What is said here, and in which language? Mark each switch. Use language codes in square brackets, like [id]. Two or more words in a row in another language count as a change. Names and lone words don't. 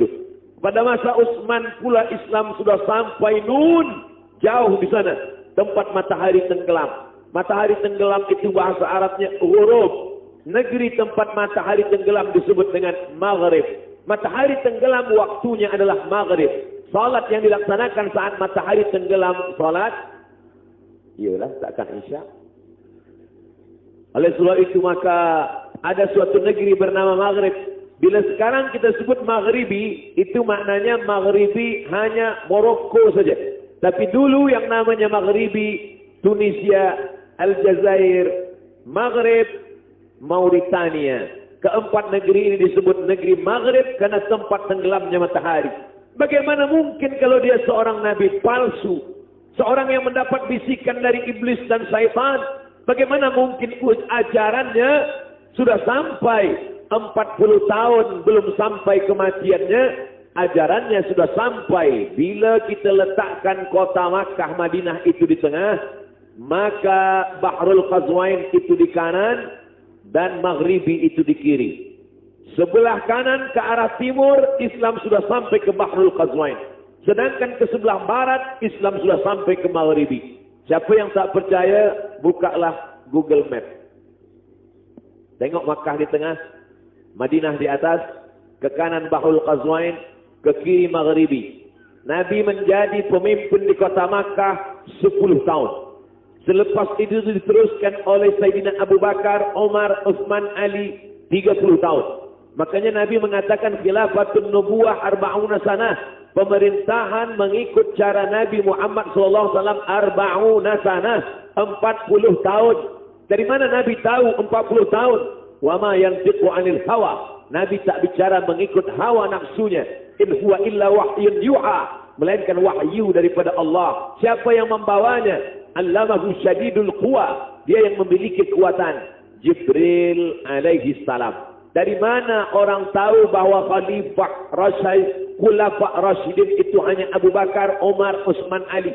[ms] Pada masa Utsman pula Islam sudah sampai jauh di sana, tempat matahari tenggelam. Matahari tenggelam itu bahasa Arabnya ghurub. Negeri tempat matahari tenggelam disebut dengan Maghrib. Matahari tenggelam waktunya adalah Maghrib. Salat yang dilaksanakan saat matahari tenggelam, salat ialah takkan Isya. Oleh sebab itu maka ada suatu negeri bernama Maghrib. Bila sekarang kita sebut Maghribi, itu maknanya Maghribi hanya Morocco saja. Tapi dulu yang namanya Maghribi, Tunisia, Aljazair, Maghrib, Mauritania. Keempat negeri ini disebut negeri Maghrib karena tempat tenggelamnya matahari. Bagaimana mungkin kalau dia seorang nabi palsu, seorang yang mendapat bisikan dari iblis dan syaitan? Bagaimana mungkin ajarannya sudah sampai 40 tahun belum sampai kematiannya, ajarannya sudah sampai. Bila kita letakkan kota Makkah Madinah itu di tengah, maka Bahrul Qazwain itu di kanan dan Maghribi itu di kiri. Sebelah kanan ke arah timur Islam sudah sampai ke Bahrul Qazwain. Sedangkan ke sebelah barat Islam sudah sampai ke Maghribi. Siapa yang tak percaya, bukalah Google Map. Tengok Makkah di tengah, Madinah di atas, ke kanan Bahrul Qazwain, ke kiri Maghribi. Nabi menjadi pemimpin di kota Makkah 10 tahun. Selepas itu diteruskan oleh Sayyidina Abu Bakar, Umar, Utsman, Ali 30 tahun. Makanya Nabi mengatakan [ar] خلافة النبوة أربعون سنة. [ms] Pemerintahan mengikut cara Nabi Muhammad SAW [ar] أربعون سنة, [ms] 40 tahun. Dari mana Nabi tahu 40 tahun? [ar] وما ينطق عن الهوى. [ms] Nabi tak bicara mengikut hawa nafsunya. [ar] إن هو إلا وحي يوحى, [ms] melainkan wahyu daripada Allah. Siapa yang membawanya? [ar] علمه شديد القوى. [ms] Dia yang memiliki kekuatan. [ar] جبريل عليه السلام. [ms] Dari mana orang tahu bahwa Khalifah Khulafa Rasyidin itu hanya Abu Bakar, Umar, Utsman, Ali?